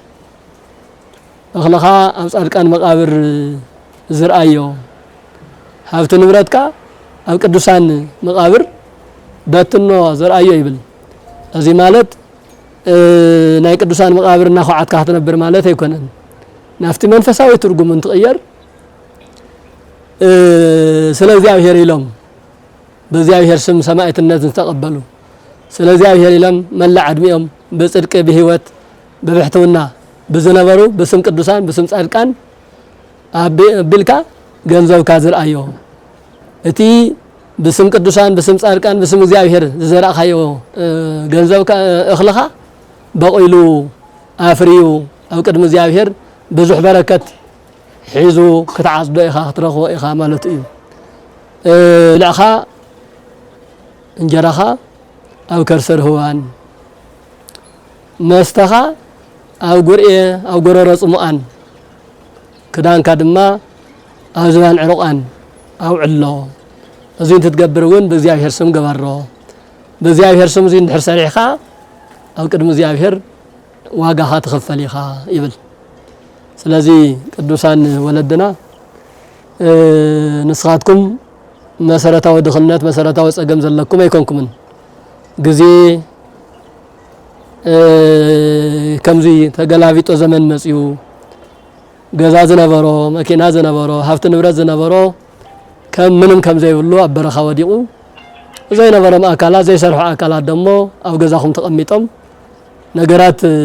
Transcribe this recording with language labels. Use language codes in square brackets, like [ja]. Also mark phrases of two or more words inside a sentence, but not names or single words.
[ti] እኽለኻ አብ ጻድቃን መቃብር ዝርአዮ ሀብት ንብረትካ አብ ቅዱሳን መቃብር በትኖ ዝርአዮ ይብል እዚ ማለት ናይ ቅዱሳን መቃብርና ኸዓትካ ትነብር ማለት አይኮነን ናፍቲ መንፈሳዊ ትርጉም እንትቀየር ስለ እግዚአብሔር ኢሎም በእግዚአብሔር ስም ሰማዕትነት ተቀበሉ ስለ እግዚአብሔር ኢሎም መላዕ ዕድሚኦም በጽድቅ በህይወት በብሕትውና ብዝነበሩ በስም ቅዱሳን በስም ጻድቃን አቢልካ ገንዘብካ ዝርአዮ እቲ በስም ቅዱሳን በስም ጻድቃን በስም እግዚአብሔር ዝዘራእኻዮ ገንዘብካ እኽልኻ በቆይሉ አፍሪዩ አብ ቅድሚ እግዚአብሔር ብዙሕ በረከት ሒዙ ክትዓጽዶ ኢኻ ክትረኽቦ ኢኻ ማለት እዩ ልዕኻ እንጀራኻ አብ ከርሰር ህዋን መስተኻ አብ ጉርኤ አብ ጎረሮ ጽሙአን ክዳንካ ድማ አብ ዝባን ዕሩቃን አብ ዕሎ እዚ እንትትገብር እውን በእግዚአብሔር ስም ገበሮ በእግዚአብሔር ስም እዚ እንድሕር ሰሪሕኻ አብ ቅድሚ እግዚአብሔር ዋጋኻ ትኽፈል ኢኻ ይብል ስለዚ ቅዱሳን ወለድና ንስኻትኩም መሰረታዊ ድኽነት መሰረታዊ ጸገም ዘለኩም አይኮንኩምን ግዜ ከምዚ ተገላቢጦ ዘመን መጽዩ ገዛ ዝነበሮ መኪና ዝነበሮ ሀብት ንብረት ዝነበሮ ከም ምንም ከም ዘይብሉ ኣብ በረኻ ወዲቁ ዘይነበሮም አካላት ዘይሰርሑ አካላት ደሞ ኣብ ገዛኹም ተቐሚጦም ነገራት